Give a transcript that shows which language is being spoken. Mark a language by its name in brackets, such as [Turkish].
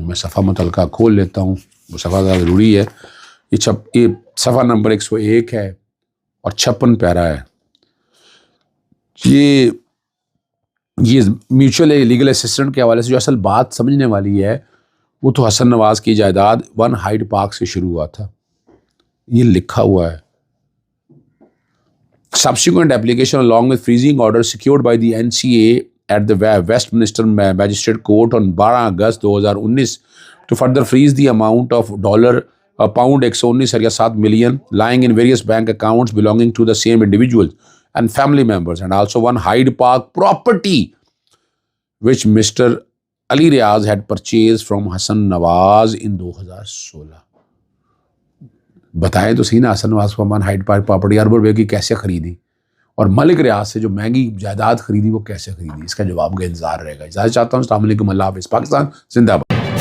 [Urdu] میں صفحہ متعلقہ کھول لیتا ہوں، وہ صفحہ ذرا ضروری ہے. یہ صفحہ نمبر 101 ہے اور 56 پیرا ہے. یہ میوچل لیگل اسسٹنٹ کے حوالے سے جو اصل بات سمجھنے والی ہے وہ تو حسن نواز کی جائیداد 1 ہائیڈ پارک سے شروع ہوا تھا، یہ لکھا ہوا ہے. [English] Subsequent application along with freezing order secured by the NCA at the Westminster Magistrate Court on 12 August 2019 to further freeze the amount of pound 119.7 million lying in various bank accounts belonging to the same individuals and family members, and also 1 Hyde Park property which Mr. Ali Riaz had purchased from Hassan Nawaz in 2016. [Urdu] بتائیں تو صحیح نا، حسن نواز کو ہمان Hyde park property ارب روپے کی کیسے خریدی، اور ملک ریاض سے جو مہنگی جائیداد خریدی وہ کیسے خریدی؟ اس کا جواب کا انتظار رہے گا. اجازت چاہتا ہوں. السلام علیکم. اللہ حافظ. پاکستان زندہ باد.